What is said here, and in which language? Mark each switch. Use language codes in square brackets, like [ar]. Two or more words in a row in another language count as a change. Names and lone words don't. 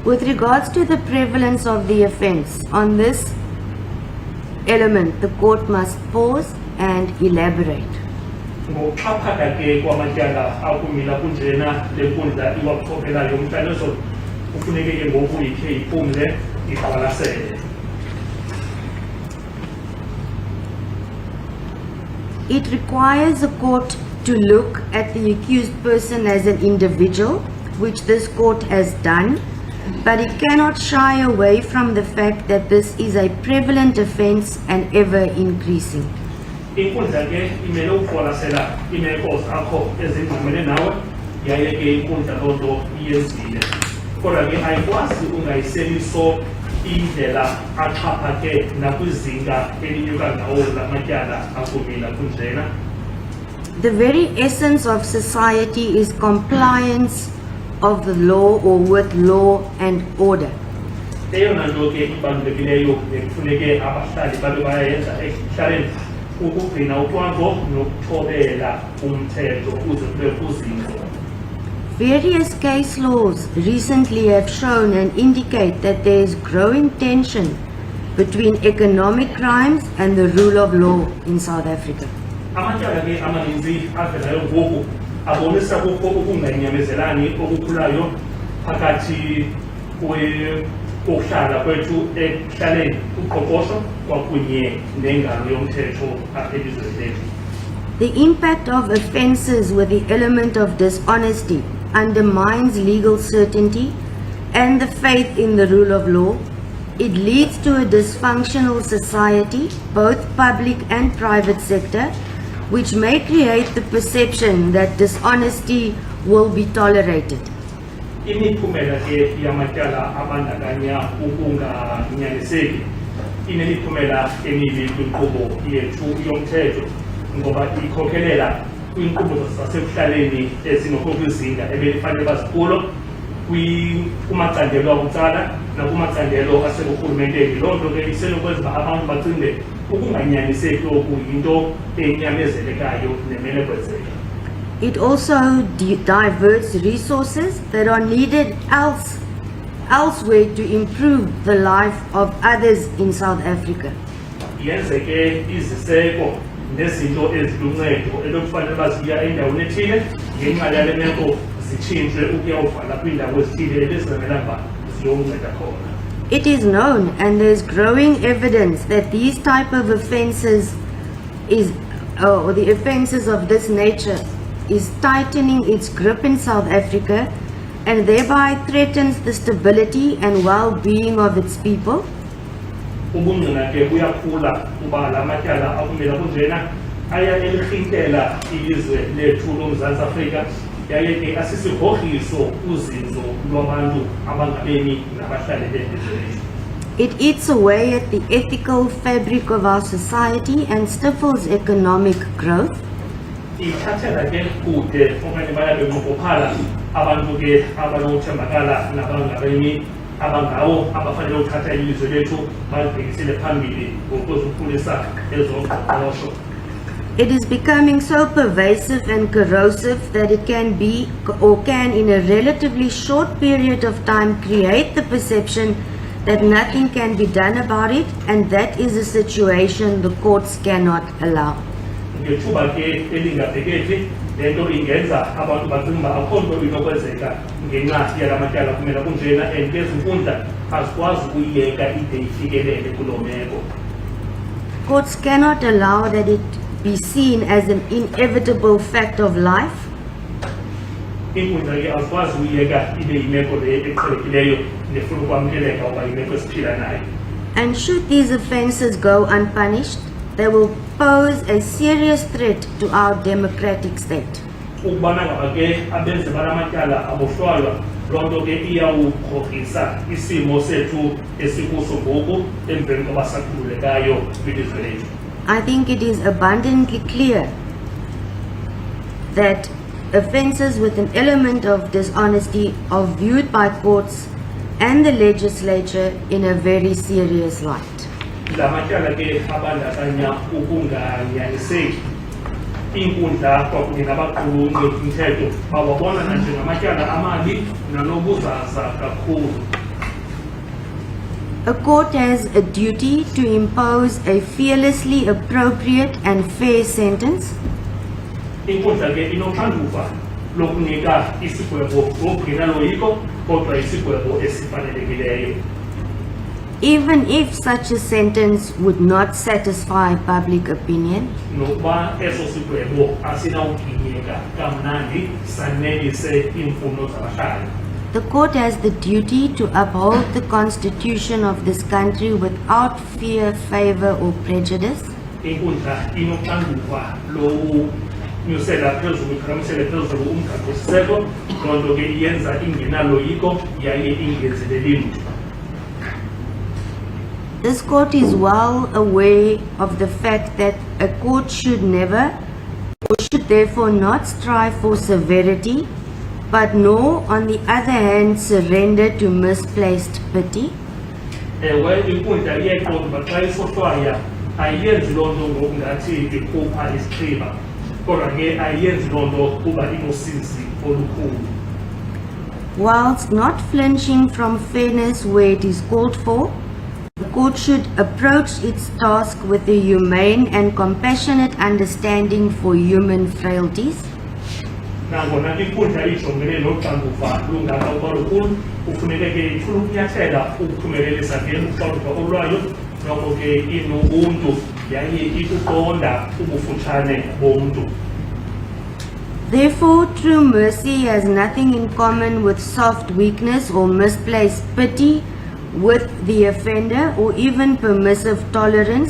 [en] With regards to the prevalence of the offence, on this element, the court must pause and elaborate. [xh] Ngokuxhaphaka ke kwamatyala akumila kunjena le nkundla iwakhokhelayo umhlalezo kufuneke ke ngoku ikhe iphumle iqwalasele. [en] It requires the court to look at the accused person as an individual, which this court has done, but it cannot shy away from the fact that this is a prevalent offence and ever increasing. [xh] Inkundla ke imele ukuqwalasela iimeko zakho ezingqamene nawe yaye ke inkundla loo nto iyenzile. Kodwa ke ayikwazi ungayiseliso indlela axhaphake nakwizinga elinyuka ngawo lamatyala akumila kunjena. [en] The very essence of society is compliance of the law or with law and order. [xh] Eyona nto ke ibalulekileyo nekufuneke abahlali babe bayayenza ekuhlaleni ukugcina ucwangco nokuthobela umthetho ukuze kube kuzinzo. [en] Various case laws recently have shown and indicate that there is growing tension between economic crimes and the rule of law in South Africa. [xh] Amatyala ke amaninzi avelayo ngoku abonisa kukho ukunganyamezelani okukhulayo phakathi kokuhlala kwethu ekuhlaleni uqoqosho kwakunye nengalo yomthetho apha elizweni lethu. [en] The impact of offences with the element of dishonesty undermines legal certainty and the faith in the rule of law. It leads to a dysfunctional society, both public and private sector, which may create the perception that dishonesty will be tolerated. [xh] Imiphumela ke yamatyala abandakanya ukunganyaniseki inemiphumela emibi kwinkqubo yethu yomthetho ngoba ikhokhelela kwinkqubo zasekuhlaleni ezingekho kwizinga ebelifanele bazikulo kumacandelo abucala nakumacandelo aseburhulumenteni. Loo nto ke isenokwenza uba abantu bacinge ukunganyaniseki oku yinto enyamezelekayo nemele kwenzeka. [en] It also diverts resources that are needed elsewhere to improve the life of others in South Africa. [xh] Yenze ke iziseko nezinto eziluncedo ekufanele baziya endaweni ethile ngenxa yale meko zitshintshwe ukuyawuvala kwiindawo ezithile ebezingamelanga uba ziyokunceda khona. [en] It is known and there's growing evidence that these type of offences or the offences of this nature is tightening its grip in South Africa and thereby threatens the stability and well-being of its people. [xh] Ubungqina ke buyakhula kuba la matyala akumila kunjena aya elirhintela ilizwe lethu loMzantsi Afrika yaye ke asisigrogriso uzinzo lwabantu abangabemi nabahlali belizwe. [en] It eats away at the ethical fabric of our society and stifles economic growth. [xh] Ithathela ke kude okanye bayabe benqophala abantu ke abanothembakala nabangabemi abangawo abafanele ukuthatha ilizwe lethu balibhekisele phambili ngokuzikhulisa ezoqoqosho. [en] It is becoming so pervasive and corrosive that it can be or can in a relatively short period of time create the perception that nothing can be done about it, and that is a situation the courts cannot allow. [xh] Ngethuba ke elingabhekethi le nto ingenza abantu bacinga uba akho nto inokwenzeka ngenxa yala matyala kumela kunjena and ezi nkundla azikwazi ukuyiyeka ide ifikelele kuloo meko. [en] Courts cannot allow that it be seen as an inevitable fact of life. [xh] Inkundla ke azikwazi ukuyiyeka ibe yimeko le eqhelekileyo nefuna ukwamkeleka uba yimeko esiphila nayo. [en] And should these offences go unpunished, they will pose a serious threat to our democratic state. [xh] Ukubana ngaba ke abenzi bala matyala abohlwaywa loo nto ke iyawukhohlisa isimo sethu esikuso ngoku emveni koba sakhululekayo kwilizwe lethu. [en] I think it is abundantly clear that offences with an element of dishonesty are viewed by courts and the legislature in a very serious light. [xh] La matyala ke abandakanya ukunganyaniseki inkundla kwakunye nabaqulunqi umthetho bawabona nanjengamatyala amabi nanobuzaza kakhulu. [en] A court has a duty to impose a fearlessly appropriate and fair sentence, [xh] inkundla ke inoxanduva lokunika isigwebo ngokungenaloyiko kodwa isigwebo esifanelekileyo. [en] even if such a sentence would not satisfy public opinion. [xh] Nokuba eso sigwebo asinawuginyeka kamnandi sanelise iimfuno zabahlali. [en] The court has the duty to uphold the constitution of this country without fear, favor or prejudice, [xh] Inkundla inoxanduva lokunyusela phezulu iqhamisele phezulu umgaqo-siseko, loo nto ke iyenza ingenaloyiko yaye ingenzileli mntu. [en] This court is well aware of the fact that a court should never or should therefore not strive for severity, but nor on the other hand surrender to misplaced pity. [xh] Ewe inkundla iyayiqonda uba xa isohlwaya ayiyenzi loo nto ngokungathi ikhupha isichiba, kodwa ke ayiyenzi loo nto kuba inosizi olukhulu. [en] Whilst not flinching from fairness where it is called for, the court should approach its task with a humane and compassionate understanding for human frailties. [xh] Nangona inkundla ijongene noxanduva lungaka uba lukhulu, kufuneke ke ifuna ukunyathela ukuphumelelisa ke uxanduva olwayo, noko ke inobuntu yaye ikuqonda ubufutshane bomntu. [en] Therefore, true mercy has nothing in common with soft weakness or misplaced pity with the offender or even permissive tolerance.